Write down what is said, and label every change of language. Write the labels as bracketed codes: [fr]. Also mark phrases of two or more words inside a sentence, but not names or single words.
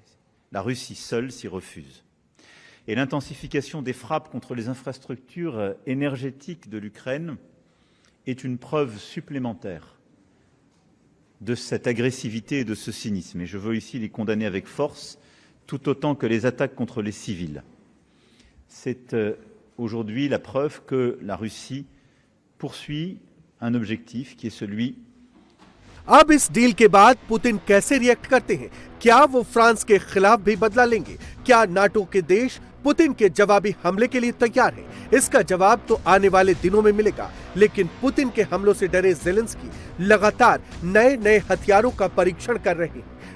[fr] La Russie seule s'y refuse. Et l'intensification des frappes contre les infrastructures énergétiques de l'Ukraine est une preuve supplémentaire de cette agressivité et de ce cynisme. Et je veux ici les condamner avec force, tout autant que les attaques contre les civils. C'est aujourd'hui la preuve que la Russie poursuit un objectif qui est celui [hi] अब इस डील के बाद पुतिन कैसे रिएक्ट करते हैं? क्या वो फ्रांस के खिलाफ भी बदला लेंगे? क्या नाटो के देश पुतिन के जवाबी हमले के लिए तैयार हैं? इसका जवाब तो आने वाले दिनों में मिलेगा। लेकिन पुतिन के हमलों से डरे जेलेंस्की लगातार नए हथियारों का परीक्षण कर रहे हैं।